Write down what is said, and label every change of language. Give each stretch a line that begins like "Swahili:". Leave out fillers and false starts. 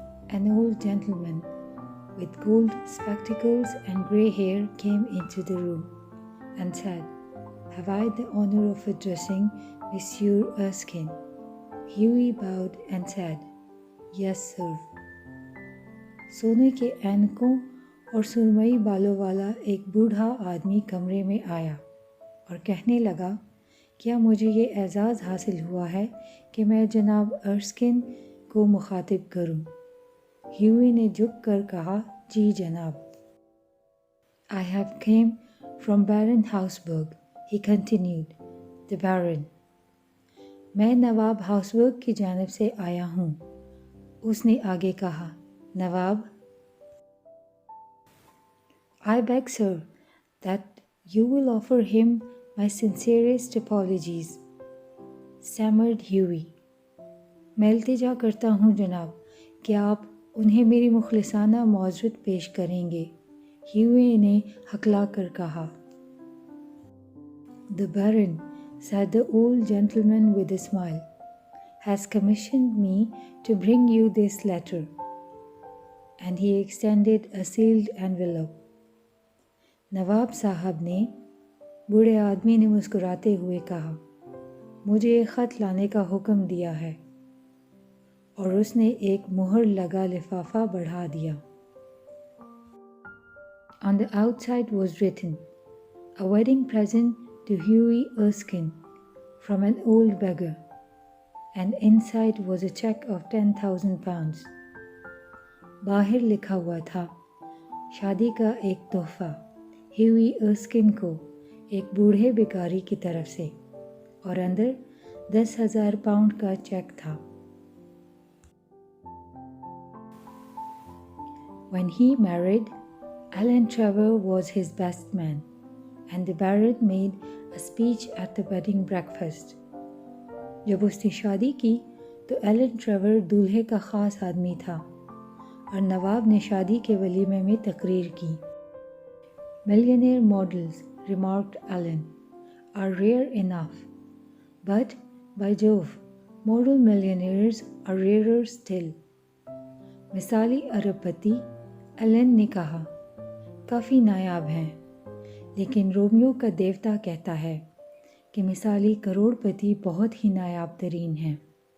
English: An old gentleman with gold spectacles and grey hair came into the room and said, Have I the honor of addressing Monsieur Erskine? Hughie bowed and said, Yes, sir.
Hindi: सोने के ऐनकों और सुरमई बालों वाला एक बूढ़ा आदमी कमरे में आया और कहने लगा, क्या मुझे ये एजाज़ हासिल हुआ है कि मैं जनाब अर्स्किन को मुखातिब करूं? ह्यूई ने झुक कर कहा, जी जनाब।
English: I have came from Baron Hausberg, he continued, the Baron.
Hindi: मैं नवाब हाउसबर्ग की जानिब से आया हूँ, उसने आगे कहा, नवाब।
English: I beg, sir, that you will offer him my sincerest apologies, stammered Hughie.
Hindi: मैं इल्तिजा करता हूँ जनाब कि आप उन्हें मेरी मुखलिसाना मौज़रत पेश करेंगे, ह्यूई ने हकला कर कहा।
English: The Baron, said the old gentleman with a smile, has commissioned me to bring you this letter, and he extended a sealed envelope.
Hindi: नवाब साहब ने, बूढ़े आदमी ने मुस्कुराते हुए कहा, मुझे एक ख़त लाने का हुक्म दिया है, और उसने एक मुहर लगा लिफाफा बढ़ा दिया।
English: On the outside was written, a wedding present to Hughie Erskine from an old beggar, and inside was a check of 10,000 pounds.
Hindi: बाहर लिखा हुआ था, शादी का एक तोहफा ह्यूई अर्स्किन को एक बूढ़े भिखारी की तरफ से, और अंदर 10,000 पाउंड का चेक था।
English: When he married, Alan Trevor was his best man, and the Baron made a speech at the wedding breakfast.
Hindi: जब उसने शादी की तो एलन ट्रेवर दूल्हे का ख़ास आदमी था, और नवाब ने शादी के वलीमे में तकरीर की।
English: Millionaire models, remarked Alan, are rare enough, but by Jove, model millionaires are rarer still.
Hindi: मिसाली अरबपति, एलन ने कहा, काफ़ी नायाब हैं, लेकिन रोमियो का देवता कहता है कि मिसाली करोड़पति बहुत ही नायाब तरीन हैं।